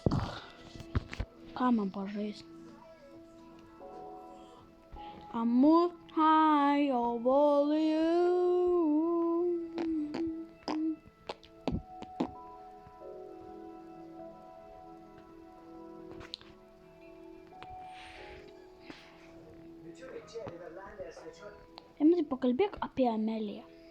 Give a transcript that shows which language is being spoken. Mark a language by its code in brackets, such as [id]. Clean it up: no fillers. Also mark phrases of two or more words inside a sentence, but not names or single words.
[lt] Ką man pažaisk? [en] I'm high over you. [lt] Pakalbėk apie Ameliją.